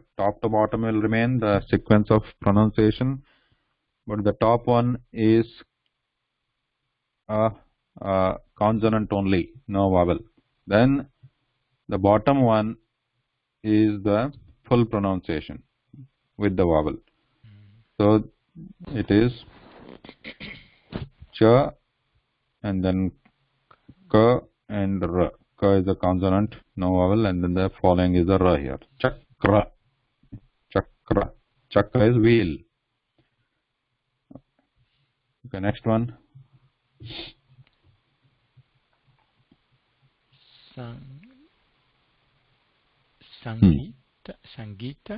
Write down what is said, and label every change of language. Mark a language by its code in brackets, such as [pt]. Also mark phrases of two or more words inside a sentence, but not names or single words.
[en] Top to bottom will remain the sequence of pronunciation, but the top one is a consonant only, no vowel. Then the bottom one is the full pronunciation with the vowel. So it is cha and then ka and ra. Ka is a consonant, no vowel, and then the following is the ra here. Chakra. Chakra. Chakra is wheel. Okay, next one. Sangita. Sangita.